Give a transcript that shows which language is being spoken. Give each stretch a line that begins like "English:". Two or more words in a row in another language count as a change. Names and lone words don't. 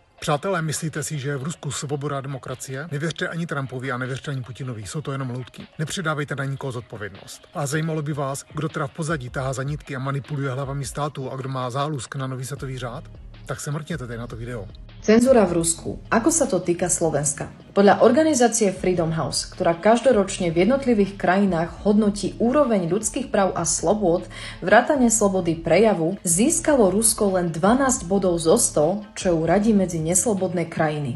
Czech: Přátelé, myslíte si, že je v Rusku svoboda a demokracie? Nevěřte ani Trumpovi a nevěřte ani Putinovi, jsou to jenom loutky. Nepředávejte na nikoho zodpovědnost. A zajímalo by vás, kdo teda v pozadí tahá za nitky a manipuluje hlavami státu a kdo má zálusk na nový světový řád? Tak se mrkněte tady na to video.
Slovak: Cenzúra v Rusku. Ako sa to týka Slovenska? Podľa organizácie Freedom House, ktorá každoročne v jednotlivých krajinách hodnotí úroveň ľudských práv a slobôd, vrátane slobody prejavu, získalo Rusko len 12 bodov zo 100, čo ju radí medzi neslobodné krajiny.